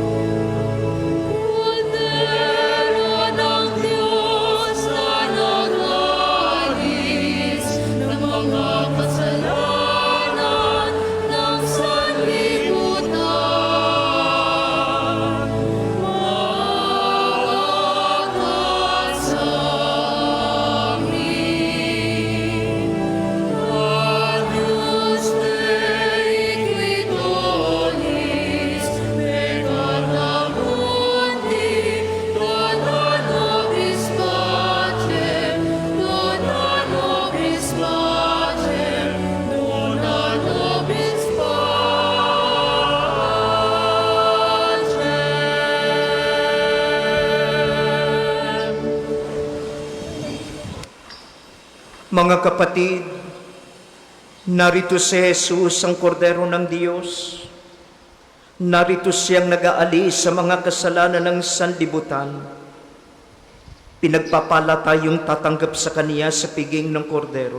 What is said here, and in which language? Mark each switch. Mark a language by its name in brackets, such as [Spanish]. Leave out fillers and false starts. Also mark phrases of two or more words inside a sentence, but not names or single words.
[Filipino] Kordero ng Diyos na nagalis ng mga kasalanan ng sanlibutan. Maawa ka sa amin. [Latin] Agnus Dei qui tollis peccata mundi, dona nobis pacem, dona nobis pacem, dona nobis pacem. [Filipino] Mga kapatid, narito si Jesus ang kordero ng Diyos. Narito siyang nag-aalis sa mga kasalanan ng sanlibutan. Pinagpapala tayong tatanggap sa Kaniya sa piging ng kordero.